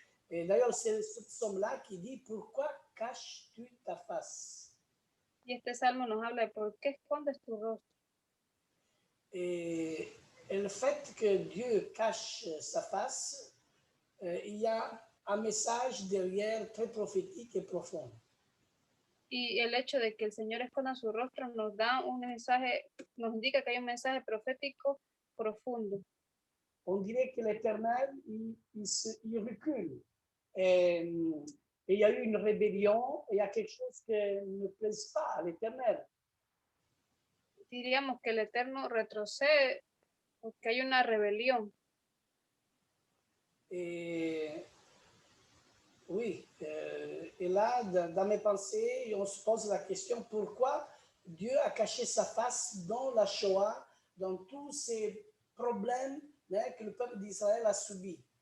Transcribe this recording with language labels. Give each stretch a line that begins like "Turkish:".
French: Et d'ailleurs, c'est ce psaume-là qui dit « Pourquoi caches-tu ta face ?»
Spanish: Y este salmo nos habla de por qué escondes tu rostro.
French: Et le fait que Dieu cache sa face, il y a un message derrière très prophétique et profond.
Spanish: Y el hecho de que el Señor esconda su rostro nos da un mensaje, nos indica que hay un mensaje profético profundo.
French: On dirait que l'Éternel, il recule. Et il y a eu une rébellion, et il y a quelque chose qui ne plaise pas à l'Éternel.
Spanish: Diríamos que el Eterno retrocede porque hay una rebelión.
French: Et oui, et là, dans mes pensées, on se pose la question pourquoi Dieu a caché sa face dans la Shoah, dans tous ces problèmes que le peuple d'Israël a subis.